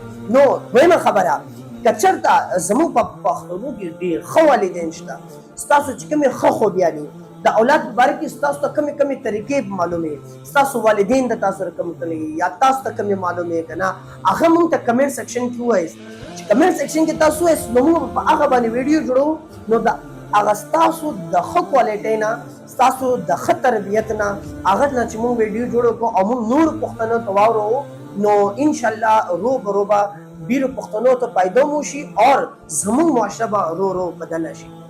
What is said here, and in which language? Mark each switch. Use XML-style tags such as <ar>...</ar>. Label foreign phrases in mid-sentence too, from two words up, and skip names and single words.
<ps>نو دویمه خبره که چېرته زموږ په پښتنو کې ډېر ښه والدین شته، ستاسو چې کومې ښه خوبیانې د اولاد په باره کې ستاسو ته کمې کمې طریقې معلومې، ستاسو والدین د تاسو سره کوم کړي یا تاسو ته کمې معلومې که نه هغه موږ ته</ps> <en>comment section</en> <ps>کې ووایئ. چې</ps> <en>comment section</en> <ps>کې تاسو ووایئ نو موږ په هغه باندې ویډیو جوړو نو د هغه ستاسو د ښه کوالټۍ نه ستاسو د ښه تربیت نه هغه نه چې موږ ویډیو جوړ کړو او موږ نور پښتنو ته واورو نو انشاءالله رو به رو به ډېرو پښتنو ته پیدا موشي او زموږ معاشره به رو رو بدله شي.</ps>